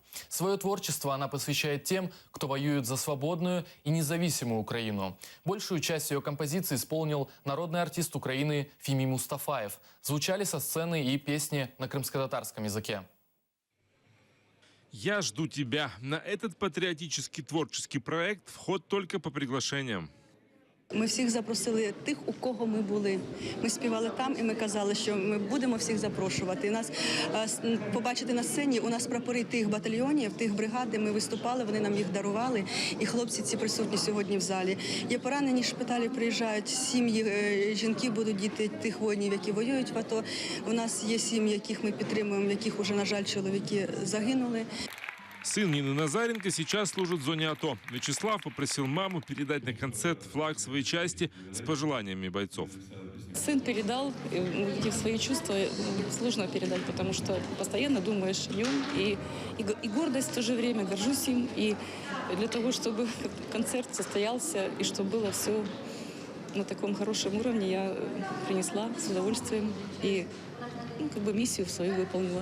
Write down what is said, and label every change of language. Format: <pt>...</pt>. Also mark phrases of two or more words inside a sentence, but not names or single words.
<ru>Свое творчество она посвящает тем, кто воюет за свободную и независимую Украину. Большую часть ее композиций исполнил народный артист Украины Фими Мустафаев. Звучали со сцены и песни на крымско-татарском языке. «Я жду тебя». На этот</ru> <uk>патріотичний творчий проект</uk> <ru>вход тільки по приглашенням.</ru> <uk>Ми всіх запросили тих, у кого ми були. Ми співали там і ми казали, що ми будемо всіх запрошувати. І нас побачити на сцені, у нас прапори тих батальйонів, тих бригад, де ми виступали, вони нам їх дарували. І хлопці ці присутні сьогодні в залі. Є поранені, шпиталі приїжджають, сім'ї, жінки будуть діти тих воїнів, які воюють в АТО. У нас є сім'ї, яких ми підтримуємо, в яких уже, на жаль, чоловіки загинули.</uk> <ru>Сын Нины Назаренко сейчас служит в зоне АТО. Вячеслав попросил маму передать на концерт флаг своей части с пожеланиями бойцов. Сын передал, эти свои чувства сложно передать, потому что постоянно думаешь о нем. И гордость в то же время, горжусь им. И для того, чтобы концерт состоялся и чтобы было все на таком хорошем уровне, я принесла с удовольствием и миссию свою выполнила.</ru>